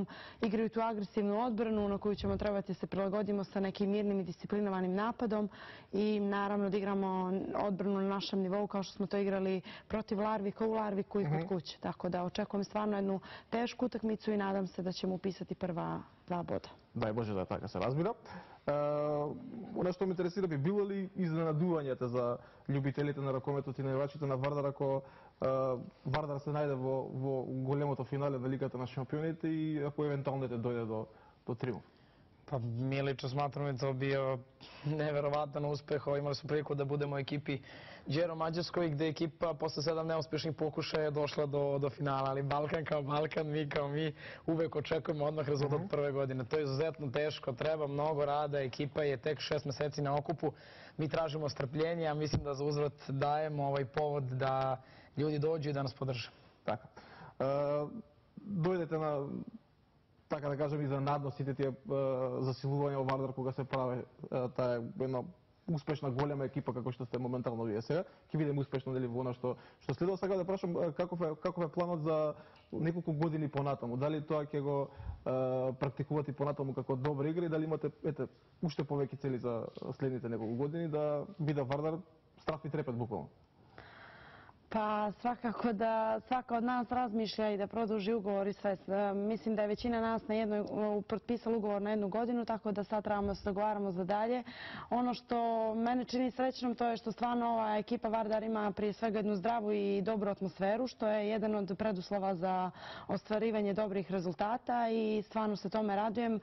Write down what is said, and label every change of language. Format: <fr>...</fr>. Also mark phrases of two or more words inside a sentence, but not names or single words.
<sr>Igraju tu agresivnu odbranu na koju ćemo trebati da se prilagodimo sa nekim mirnim i disciplinovanim napadom i naravno da igramo odbranu na našem nivou kao što smo to igrali protiv Larvika u Larviku i kod kuće. Tako da očekujem stvarno jednu tešku utakmicu i nadam se da ćemo upisati prva 2 boda.</sr> <mk>Дај Боже да така се разбира. Она што ме интересира, би било ли изненадувањата за љубителите на ракометот и навивачите на Вардар ако Вардар се најде во големото финале на Лигата на шампионите и ако евентуално дојде до триумф?</mk> <sr>Pa mi lično smatramo da je to bio neverovatan uspeh. Imali smo priliku da budemo u ekipi Đero Mađarskoj gde je ekipa posle 7 neuspešnih pokušaja došla do finala. Ali Balkan kao Balkan, mi kao mi uvek očekujemo odmah rezultat prve godine. To je izuzetno teško, treba mnogo rada, ekipa je tek 6 meseci na okupu. Mi tražimo strpljenje, a mislim da za uzvrat dajemo ovaj povod da ljudi dođu i da nas podrže.</sr> <mk>Така. Дојдете на така да кажем, изненадно сите тие засилувања во Вардар кога се прави таа една успешна голема екипа како што сте моментално вие сега, ќе бидеме успешно нели во она што следува. Сега да прашам каков е планот за неколку години понатаму? Дали тоа ќе го практикувате понатаму како добра игра и дали имате уште повеќе цели за следните неколку години да биде Вардар страх и трепет буквално?</mk> <sr>Pa svakako da svaka od nas razmišlja i da produži ugovor i sve. Mislim da je većina nas potpisala ugovor na 1 godinu, tako da sad trebamo da se dogovaramo za dalje. Ono što mene čini srećnom to je što stvarno ova ekipa Vardar ima prije svega jednu zdravu i dobru atmosferu, što je jedan od preduslova za ostvarivanje dobrih rezultata i stvarno se tome radujem.</sr>